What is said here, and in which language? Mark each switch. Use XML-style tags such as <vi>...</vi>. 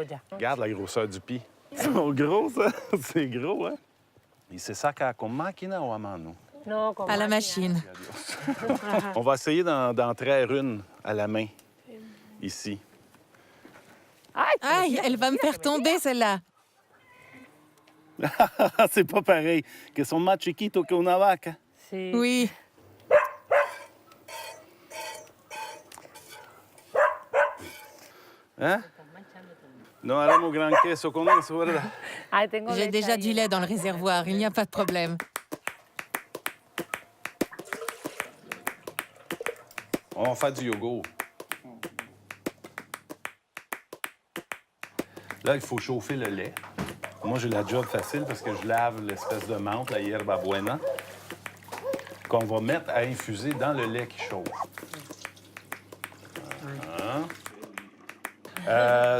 <fr>Regarde la grosseur du pied. Ils sont gros, ça. C'est gros, hein? Et c'est ça</fr> <es>con máquina</es> <fr>ou</fr> <es>à mano?</es> <fr>À la machine. On va essayer d'en traire une à la main, ici. Aïe, elle va me faire tomber, celle-là. C'est pas pareil.</fr> <es>Que son más chiquito que una vaca.</es> <fr>Oui. Hein?</fr> <es>No haremos gran queso con eso, ¿verdad?</es> <fr>J'ai déjà du lait dans le réservoir, il n'y a pas de problème. On va faire du yogourt. Là, il faut chauffer le lait. Moi, j'ai la job facile parce que je lave l'espèce de menthe, la hierba buena, qu'on va mettre à infuser dans le lait qui chauffe.</fr>